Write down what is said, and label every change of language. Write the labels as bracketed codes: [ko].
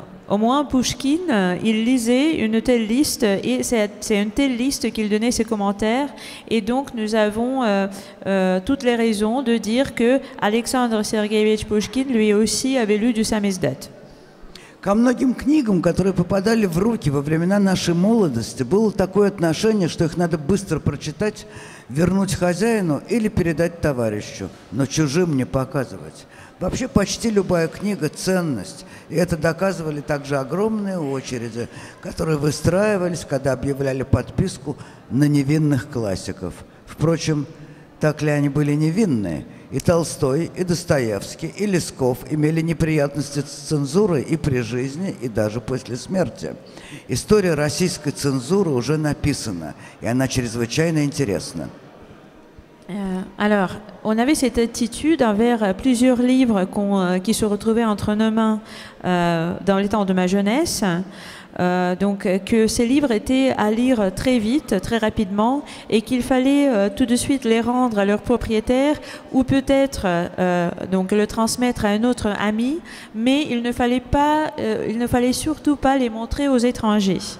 [fr] au moins Pouchkine, il lisait une telle liste et c'est une telle liste qu'il donnait ses commentaires. Et donc nous avons toutes les raisons de dire que Александр Сергеевич Пушкин lui aussi avait lu du самиздат. [ru] Ко многим книгам, которые попадали в руки во времена нашей молодости, было такое отношение, что их надо быстро прочитать, вернуть хозяину или передать товарищу, но чужим не показывать. Вообще почти любая книга – ценность, и это доказывали также огромные очереди, которые выстраивались, когда объявляли подписку на невинных классиков. Впрочем, так ли они были невинные? И Толстой, и Достоевский, и Лесков имели неприятности с цензурой и при жизни, и даже после смерти. История российской цензуры уже написана, и она чрезвычайно интересна. [fr] Alors, on avait cette attitude envers plusieurs livres qui se retrouvaient entre nos mains dans les temps de ma jeunesse. Donc que ces livres étaient à lire très vite, très rapidement, et qu'il fallait tout de suite les rendre à leur propriétaire ou peut-être donc le transmettre à un autre ami, mais il ne fallait surtout pas les montrer aux étrangers.